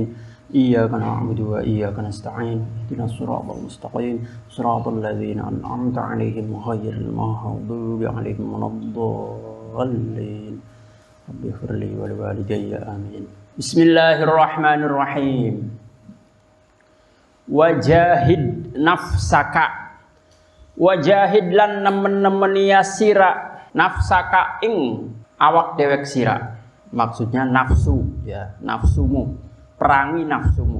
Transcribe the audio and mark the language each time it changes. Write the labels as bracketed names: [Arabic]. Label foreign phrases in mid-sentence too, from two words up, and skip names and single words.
[Arabic] إياك نعبد وإياك نستعين. اهدنا الصراط المستقيم. صراط الذين أنعمت عليهم غير المغضوب عليهم ولا الضالين. رب اغفر لي ولوالدي آمين. بسم الله الرحمن الرحيم. وجاهد نفسك. [Javanese] Wajahid lan nemen-nemen ya sira nafsaka ing awak dewek sira. [Indonesian] Maksudnya nafsu, ya, nafsumu. Perangi nafsumu.